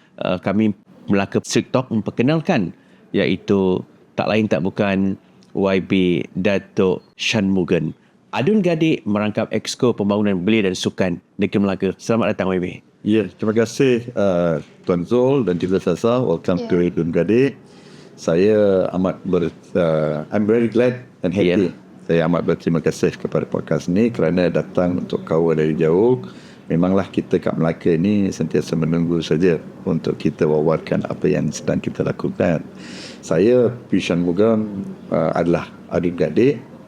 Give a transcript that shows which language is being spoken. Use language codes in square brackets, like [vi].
[ms] Kami Melaka Street Talk memperkenalkan, iaitu tak lain tak bukan YB Datuk Shanmugam. Adun Gadik merangkap Exco Pembangunan Belia dan Sukan Negeri Melaka. Selamat datang YB. Ya, terima kasih Tuan Zul dan juga Zaza. [en] Welcome to Adun Gadik. Saya I'm very glad and happy. [ms] Saya amat berterima kasih kepada podcast ini kerana datang untuk kawal dari jauh. Memanglah kita kat Melaka ini sentiasa menunggu saja untuk kita wawarkan apa yang sedang kita lakukan. Saya Shanmugam adalah Adun Gadik.